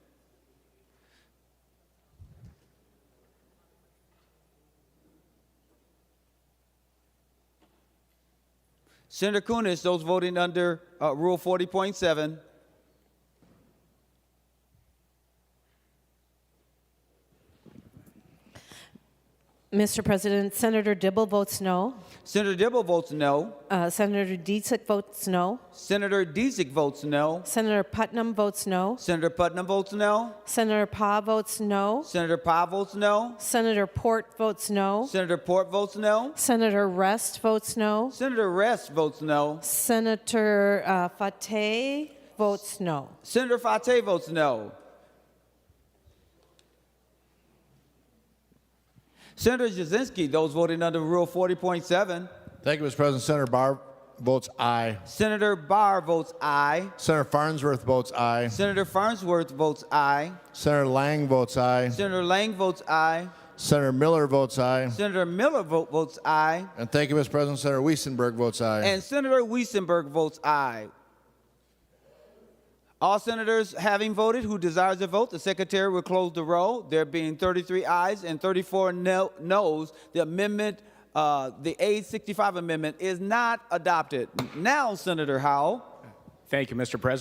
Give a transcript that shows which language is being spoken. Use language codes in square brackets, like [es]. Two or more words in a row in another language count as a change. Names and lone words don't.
[en] Senator Kunis, those voting under Rule 40.7. Mr. President, Senator Dibble votes no. Senator Dibble votes no. Senator Disick votes no. Senator Disick votes no. Senator Putnam votes no. Senator Putnam votes no. Senator Pa votes no. Senator Pa votes no. Senator Port votes no. Senator Port votes no. Senator Rest votes no. Senator Rest votes no. Senator Fateh votes no. Senator Fateh votes no. Senator Jasinski, those voting under Rule 40.7. Thank you, Mr. President. Senator Barr votes aye. Senator Barr votes aye. Senator Farnsworth votes aye. Senator Farnsworth votes aye. Senator Lang votes aye. Senator Lang votes aye. Senator Miller votes aye. Senator Miller votes aye. And thank you, Mr. President. Senator Weissenberg votes aye. And Senator Weissenberg votes aye. All senators having voted who desires to vote, the secretary will close the roll. There being 33 ayes and 34 noes, the amendment, the A65 amendment is not adopted. Now, Senator Howell. Thank you, Mr. President.